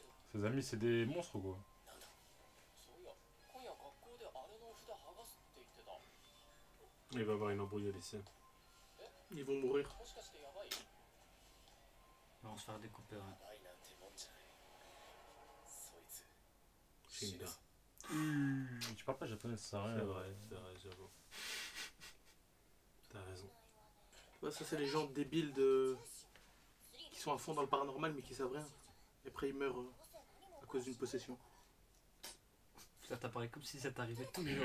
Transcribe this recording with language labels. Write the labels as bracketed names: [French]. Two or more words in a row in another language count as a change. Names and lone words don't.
[French] Ses amis, c'est des monstres quoi. [Japanese] そういや今夜学校であれの札剥がすって言ってた。 [French] Il va avoir une embrouille au lycée. Ils vont mourir. [Japanese] もしかしてやばい？ [French] On va se faire découper. Ouais. [Japanese] ないなんてもんじゃない。そいつ。 Shinda. [French] Tu parles pas japonais, ça sert à rien. C'est vrai, j'avoue. T'as raison. Ouais, ça, c'est les gens débiles de... qui sont à fond dans le paranormal mais qui savent rien. Et après, ils meurent à cause d'une possession. Ça t'a parlé comme si ça t'arrivait tous les jours.